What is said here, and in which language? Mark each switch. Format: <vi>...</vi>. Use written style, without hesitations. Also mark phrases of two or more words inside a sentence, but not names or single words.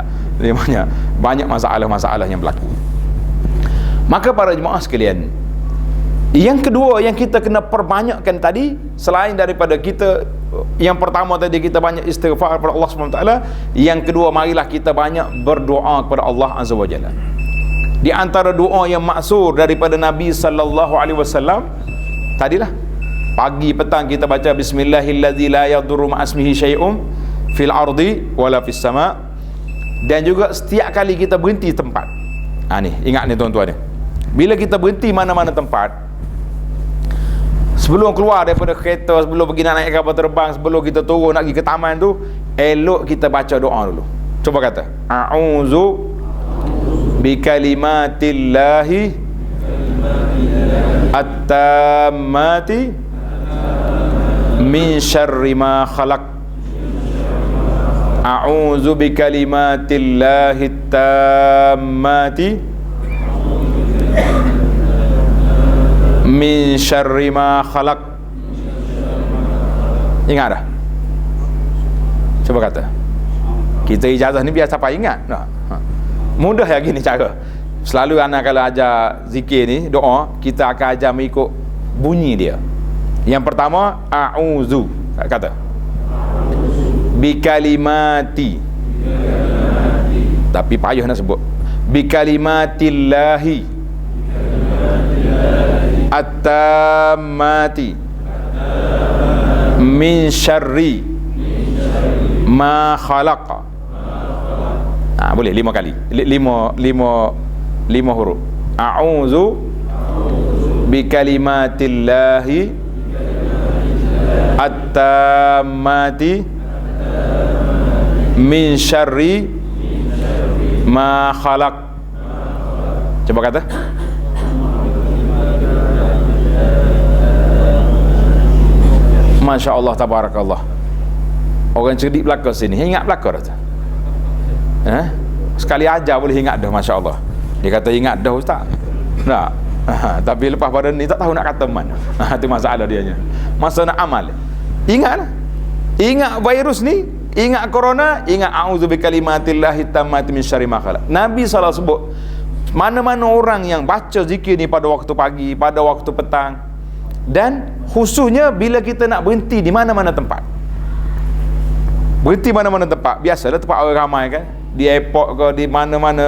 <ms>Dia banyak masalah-masalah yang berlaku. Maka para jemaah sekalian, yang kedua yang kita kena perbanyakkan tadi, selain daripada kita, yang pertama tadi kita banyak istighfar kepada Allah SWT, yang kedua marilah kita banyak berdoa kepada Allah</ms> <ar>عز وجل.</ar> <ms>Di antara doa yang maksur daripada Nabi</ms> <ar>صلى الله عليه وسلم</ar> <ms>tadilah, pagi petang kita baca</ms> <ar>بسم الله الذي لا يضر مع اسمه شيء في الأرض ولا في السماء'.</ar> <ms>Dan juga setiap kali kita berhenti tempat, ni ingat ni tuan-tuan ni, bila kita berhenti mana-mana tempat, sebelum keluar daripada kereta, sebelum pergi nak naik kapal terbang, sebelum kita turun nak pergi ke taman tu, elok kita baca doa dulu. Cuba kata</ms> <ar>أعوذ بكلمات الله التامات من شر ما خلق. أعوذ بكلمات الله التامات من شر ما خلق.</ar> <ms>Ingat dah? Cuba kata. Kita ijazah ni biar siapa ingat. Mudah ya gini cara. Selalu anak kalau ajar zikir ni, doa, kita akan ajar mengikut bunyi dia. Yang pertama, a'udzu. Kata Bikalimati. Tapi payah nak sebut.</ms> <ar>بكلمات الله التامات من شر ما خلق.</ar> <ms>Boleh 5 kali. 5 huruf.</ms> <ar>أعوذ بكلمات الله التامات من شر ما خلق.</ar> <ms>Coba kata.</ms> <ar>ما شاء الله، تبارك الله.</ar> <ms>Orang cerdik belakang sini, ingat belakang dah. Sekali ajar boleh ingat dah,</ms> <ar>ما شاء الله.</ar> <ms>Dia kata ingat dah ustaz. Tak. Tapi lepas pada ni tak tahu nak kata mana. Itu masalah dia. Masa nak amal, ingat lah. Ingat virus ni, ingat corona, ingat</ms> <ar>أعوذ بكلمات الله التامات من شر ما خلق.</ar> <ms>Nabi SAW sebut, mana-mana orang yang baca zikir ni pada waktu pagi, pada waktu petang, dan khususnya bila kita nak berhenti di mana-mana tempat. Berhenti mana-mana tempat. Biasalah tempat orang ramai kan, di airport ke, di mana-mana.</ms>